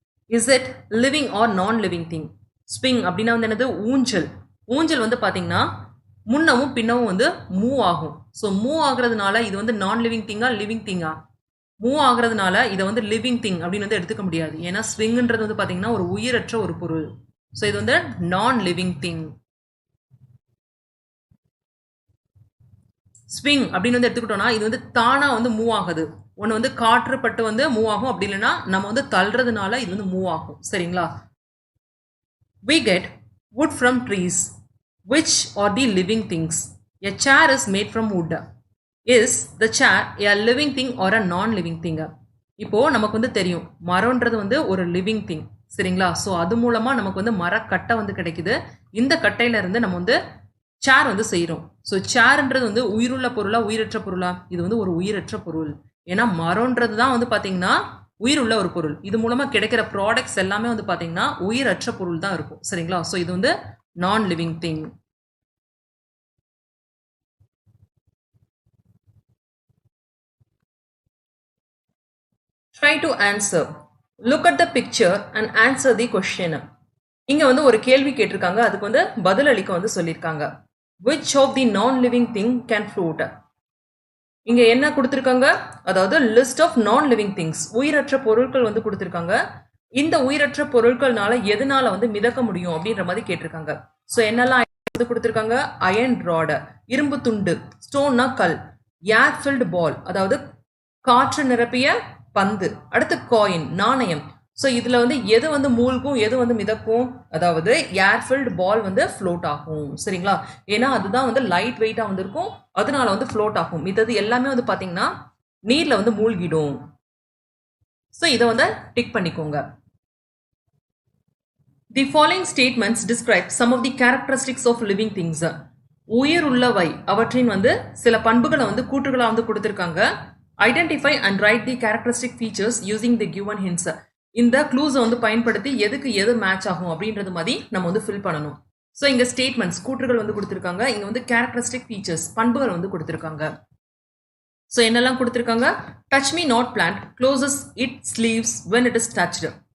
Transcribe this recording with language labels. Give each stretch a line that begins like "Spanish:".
English: Is it living or non-living thing?
Tamil: Swing அப்படின்னா வந்து என்னது? ஊஞ்சல். ஊஞ்சல் வந்து பார்த்தீங்கன்னா முன்னமும் பின்னமும் வந்து மூவ் ஆகும். ஸோ மூவ் ஆகுறதுனால இது வந்து நான் லிவிங் திங்கா லிவிங் திங்கா? மூவ் ஆகுறதுனால இதை வந்து லிவிங் திங் அப்படின்னு வந்து எடுத்துக்க முடியாது. ஏன்னா ஸ்விங்ன்றது வந்து பார்த்தீங்கன்னா ஒரு உயிரற்ற ஒரு பொருள். ஸோ இது வந்து நான் லிவிங் திங். ஸ்விங் அப்படின்னு வந்து எடுத்துக்கிட்டோம்னா இது வந்து தானா வந்து மூவ் ஆகுது. ஒன்று வந்து காற்று பட்டு வந்து மூவ் ஆகும், அப்படி இல்லைன்னா நம்ம வந்து தள்ளுறதுனால இது வந்து மூவ் ஆகும். சரிங்களா?
English: We get wood from trees. Which are the living things? A chair is made from wood. Is the chair a living thing or a non-living thing?
Tamil: இப்போ நமக்கு வந்து தெரியும் மரம்ன்றது வந்து ஒரு லிவிங் திங். சரிங்களா? ஸோ அது மூலமா நமக்கு வந்து மரக்கட்டை வந்து கிடைக்குது. இந்த கட்டையில இருந்து நம்ம வந்து சேர் வந்து செய்கிறோம். ஸோ சேர்ன்றது வந்து உயிருள்ள பொருளா உயிரற்ற பொருளா? இது வந்து ஒரு உயிரற்ற பொருள். ஏன்னா மரம்ன்றது தான் வந்து பார்த்தீங்கன்னா உயிருள்ள ஒரு பொருள். இது மூலமா கிடைக்கிற ப்ராடக்ட்ஸ் எல்லாமே வந்து பார்த்தீங்கன்னா உயிரற்ற பொருள் தான் இருக்கும். சரிங்களா?
English: So இது வந்து நான் living thing. Try to answer. Look at the picture and answer the question.
Tamil: இங்க வந்து ஒரு கேள்வி கேட்டிருக்காங்க, அதுக்கு வந்து பதில் அளிக்க வந்து சொல்லியிருக்காங்க.
English: Which of the non-living thing can float?
Tamil: இங்க என்ன கொடுத்திருக்காங்க? அதாவது லிஸ்ட் ஆஃப் நான் லிவிங் திங்ஸ், உயிரற்ற பொருட்கள் வந்து கொடுத்திருக்காங்க. இந்த உயிரற்ற பொருட்கள்னால எதனால வந்து மிதக்க முடியும் அப்படின்ற மாதிரி கேட்டிருக்காங்க. ஸோ என்னெல்லாம் வந்து கொடுத்திருக்காங்க? அயன் ராட் இரும்பு துண்டு, ஸ்டோன்னா கல், ஏர் ஃபில்டு பால் அதாவது காற்று நிரப்பிய பந்து, அடுத்து காயின் நாணயம். ஸோ இதுல வந்து எது வந்து மூழ்கும் எது வந்து மிதக்கும்? அதாவது ஏர் ஃபில்டு பால் வந்து ஃப்ளோட் ஆகும். சரிங்களா? ஏன்னா அதுதான் வந்து லைட் வெயிட்டா வந்து இருக்கும், அதனால வந்து ஃப்ளோட் ஆகும். மிதது எல்லாமே வந்து பாத்தீங்கன்னா நீர்ல வந்து மூழ்கிடும். ஸோ இதை வந்து டிக் பண்ணிக்கோங்க.
English: The following statements describe some of the characteristics of living things.
Tamil: உயிர் உள்ளவை அவற்றின் வந்து சில பண்புகளை வந்து கூற்றுகளா வந்து கொடுத்திருக்காங்க.
English: Identify and write the characteristic features using the given hints.
Tamil: இந்த க்ளூஸை வந்து பயன்படுத்தி எதுக்கு எது மேட்ச் ஆகும் அப்படின்றது மாதிரி நம்ம வந்து ஃபில் பண்ணணும். ஸோ இங்க ஸ்டேட்மெண்ட்ஸ் கூற்றுகள் வந்து கொடுத்திருக்காங்க. இங்க வந்து கேரக்டரிஸ்டிக் ஃபீச்சர்ஸ் பண்புகள் வந்து கொடுத்திருக்காங்க. ஸோ என்னெல்லாம் கொடுத்திருக்காங்க?
English: Touch me not plant closes it sleeves when it is touched.